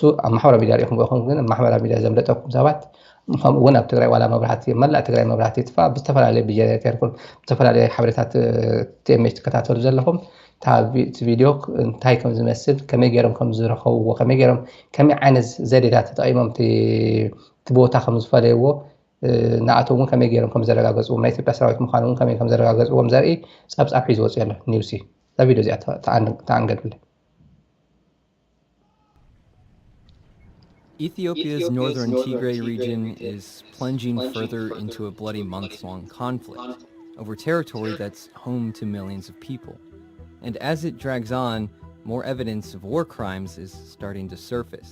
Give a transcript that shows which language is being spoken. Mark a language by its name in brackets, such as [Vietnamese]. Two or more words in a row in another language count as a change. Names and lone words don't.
[Tigrinya] ኣብ ማሕበረ ሚድያ ሪኢኹም ይኹም ግን ማሕበረ ሚድያ ዘምለጠኩም ሰባት ከምኡውን ኣብ ትግራይ ዋላ መብራህቲ መላእ ትግራይ መብራህቲ ይጥፋ ብዝተፈላለየ ብጀነሬተር ብዝተፈላለየ ሓበሬታት ቲኤምኤች ትከታተሉ ዘለኹም እቲ ቪድዮ እንታይ ከም ዝመስል ከመይ ገይሮም ከም ዝረኸብዎ ከመይ ገይሮም ከመይ ዓይነት ዘዴታት ተጠቂሞም እቲ ቦታ ከም ዝፈለይዎ ንኣቶም እውን ከመይ ገይሮም ከም ዘረጋገፅዎም ናይ ኢትዮጵያ ሰራዊት ምዃኑ እውን ከመይ ከም ዘረጋገፅዎም ዘርኢ ጸብጻብ ሒዙ ወፂኡ ኣሎ ኒውሲ እዛ ቪድዮ እዚኣ ተኣንገድብለ [English] Ethiopia's northern Tigray region is plunging further into a bloody months-long conflict over territory that's home to millions of people. And as it drags on, more evidence of war crimes is starting to surface.